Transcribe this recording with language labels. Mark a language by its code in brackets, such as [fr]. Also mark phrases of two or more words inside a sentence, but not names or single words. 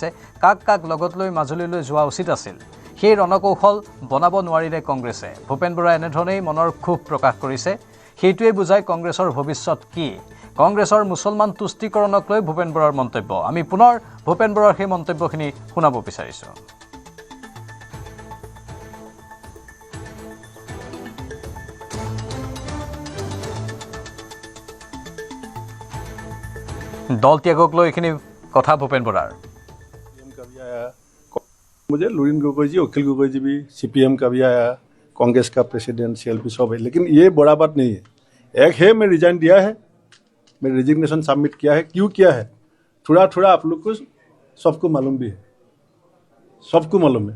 [as] কাক কাক লগত লৈ মাজুলীলৈ যোৱা উচিত আছিল সেই ৰণকৌশল বনাব নোৱাৰিলে কংগ্ৰেছে। ভূপেন বৰাই এনেধৰণেই মনৰ ক্ষোভ প্ৰকাশ কৰিছে। সেইটোৱে বুজায় কংগ্ৰেছৰ ভৱিষ্যত কি। কংগ্ৰেছৰ মুছলমান তুষ্টিকৰণক লৈ ভূপেন বৰাৰ মন্তব্য। আমি পুনৰ ভূপেন বৰাৰ সেই মন্তব্যখিনি শুনাব বিচাৰিছোঁ। দল ত্যাগক লো এইখিনি কথা ভূপেন বৰাৰ। [hi] मुझे लुरिन गोगोई जी, अखिल गोगोई जी भी CPM का भी आया, कांग्रेस का प्रेसिडेंट CLP सब है, लेकिन ये बड़ा बात नहीं है। एक है मैं रिजाइन दिया है, मैं [en] resignation submit [hi] किया है। क्यों किया है थोड़ा थोड़ा आप लोग को सबको मालूम भी है, सबको मालूम है।